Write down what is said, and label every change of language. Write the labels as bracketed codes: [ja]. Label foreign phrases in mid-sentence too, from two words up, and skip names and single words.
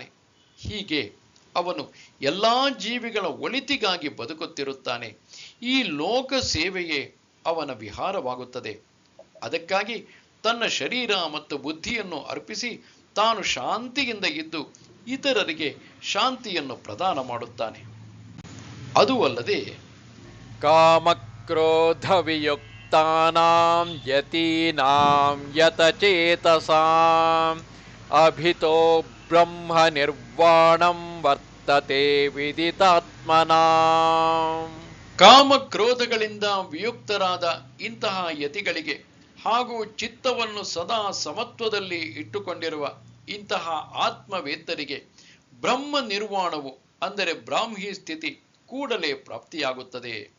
[kn] ಹೀಗೆ ಅವನು ಎಲ್ಲಾ ಜೀವಿಗಳ ಒಳಿತಿಗಾಗಿ ಬದುಕುತ್ತಿರುತ್ತಾನೆ. ಈ ಲೋಕ ಸೇವೆಯೇ ಅವನ ವಿಹಾರವಾಗುತ್ತದೆ. ಅದಕ್ಕಾಗಿ ತನ್ನ ಶರೀರ ಮತ್ತು ಬುದ್ಧಿಯನ್ನು ಅರ್ಪಿಸಿ ತಾನು ಶಾಂತಿಯಿಂದ ಇದ್ದು ಇತರರಿಗೆ ಶಾಂತಿಯನ್ನು ಪ್ರದಾನ ಮಾಡುತ್ತಾನೆ. ಅದು ಅಲ್ಲದೆ [sa] ಕಾಮಕ್ರೋಧ ವಿಯುಕ್ತಾನಾಂ ಯತೀನಾಂ ಯತಚೇತಸಾಂ ಅಭಿತೋ ಬ್ರಹ್ಮ ನಿರ್ವಾಣಂ ವರ್ತತೆ ವಿದಿತಾತ್ಮನಾಂ. [kn] ಕಾಮಕ್ರೋಧಗಳಿಂದ ವಿಯುಕ್ತರಾದ ಇಂತಹ ಯತಿಗಳಿಗೆ ಹಾಗೂ ಚಿತ್ತವನ್ನು ಸದಾ ಸಮತ್ವದಲ್ಲಿ ಇಟ್ಟುಕೊಂಡಿರುವ ಇಂತಹ ಆತ್ಮವೇತ್ತರಿಗೆ ಬ್ರಹ್ಮ ನಿರ್ವಾಣವು ಅಂದರೆ ಬ್ರಾಹ್ಮಿ ಸ್ಥಿತಿ ಕೂಡಲೇ ಪ್ರಾಪ್ತಿಯಾಗುತ್ತದೆ.